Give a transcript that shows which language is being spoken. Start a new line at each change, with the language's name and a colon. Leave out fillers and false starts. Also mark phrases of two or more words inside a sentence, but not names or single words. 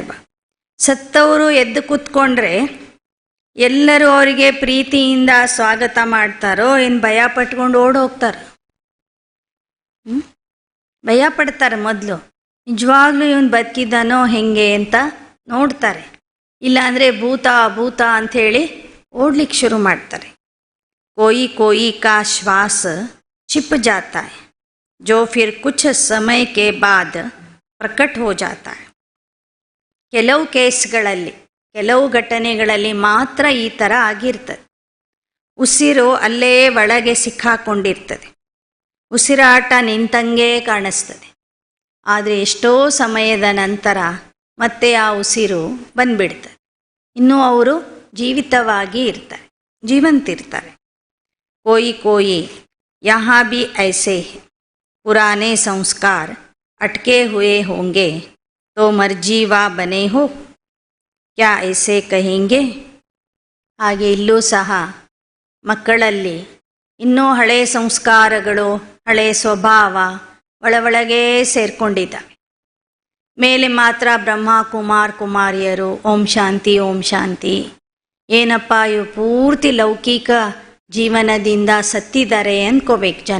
Kannada: ಸತ್ತವರು ಎದ್ದು ಕೂತ್ಕೊಂಡ್ರೆ ಎಲ್ಲರೂ ಅವರಿಗೆ ಪ್ರೀತಿಯಿಂದ ಸ್ವಾಗತ ಮಾಡ್ತಾರೋ ಏನು ಭಯ ಪಟ್ಕೊಂಡು ಓಡಿ ಹೋಗ್ತಾರೆ? ಭಯ ಪಡ್ತಾರೆ. ಮೊದಲು ನಿಜವಾಗ್ಲೂ ಇವನು ಬದುಕಿದ್ದಾನೋ ಹೆಂಗೆ ಅಂತ ನೋಡ್ತಾರೆ. ಇಲ್ಲಾಂದರೆ ಭೂತ ಭೂತ ಅಂಥೇಳಿ ಓಡ್ಲಿಕ್ಕೆ ಶುರು ಮಾಡ್ತಾರೆ.
Hindi: कोई कोई का श्वास छिप जाता है जो फिर कुछ समय के बाद प्रकट हो जाता है.
Kannada: ಕೆಲವು ಕೇಸ್ಗಳಲ್ಲಿ, ಕೆಲವು ಘಟನೆಗಳಲ್ಲಿ ಮಾತ್ರ ಈ ಥರ ಆಗಿರ್ತದೆ. ಉಸಿರು ಅಲ್ಲೇ ಒಳಗೆ ಸಿಕ್ಕಾಕೊಂಡಿರ್ತದೆ, ಉಸಿರಾಟ ನಿಂತಂಗೆ ಕಾಣಿಸ್ತದೆ. ಆದರೆ ಎಷ್ಟೋ ಸಮಯದ ನಂತರ ಮತ್ತೆ ಆ ಉಸಿರು ಬಂದ್ಬಿಡ್ತದೆ. ಇನ್ನೂ ಅವರು ಜೀವಿತವಾಗಿ ಇರ್ತಾರೆ, ಜೀವಂತಿರ್ತಾರೆ.
Hindi: कोई कोई यहाँ भी ऐसे पुराने संस्कार अटके हुए होंगे तो मर्जीवा बने हो क्या ऐसे कहेंगे?
Kannada: ಹಾಗೆ ಇಲ್ಲೂ ಸಹ ಮಕ್ಕಳಲ್ಲಿ ಇನ್ನೂ ಹಳೆ ಸಂಸ್ಕಾರಗಳು, ಹಳೆ ಸ್ವಭಾವ ಒಳಗೆ ಸೇರ್ಕೊಂಡಿದ್ದಾವೆ. ಮೇಲೆ ಮಾತ್ರ ಬ್ರಹ್ಮ ಕುಮಾರ್ ಕುಮಾರಿಯರು ಓಂ ಶಾಂತಿ ಓಂ ಶಾಂತಿ. ಏನಪ್ಪ ಇವು ಪೂರ್ತಿ ಲೌಕಿಕ ಜೀವನದಿಂದ ಸತ್ತಿದ್ದಾರೆ ಅಂದ್ಕೋಬೇಕು ಜನ.